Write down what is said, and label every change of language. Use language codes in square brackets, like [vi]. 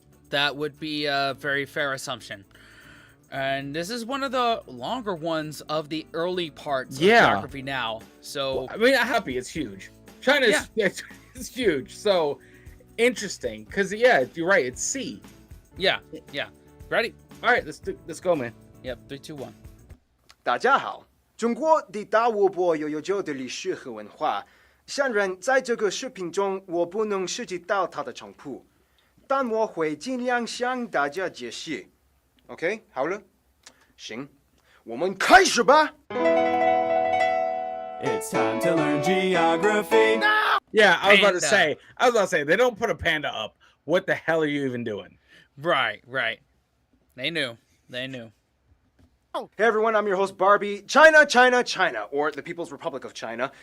[en] That would be a very fair assumption. And this is one of the longer ones of the early parts of Geography Now. So I mean, I'm happy it's huge. China's it's huge. So interesting, because you're right, it's C. Yeah. Ready? All right, let's go, man. Yep, 3, 2, 1. [zh] 大家好，中国的大湖泊有悠久的历史和文化。虽然在这个视频中我不能涉及到它的全部，但我会尽量向大家解释。 OK， 好了，行，我们开始吧。 [en] It's time to learn geography. No! Yeah, I was about to say, they don't put a panda up. What the hell are you even doing? Right. They knew. Hey everyone, I'm your host Barbie. China, or the People's Republic of China.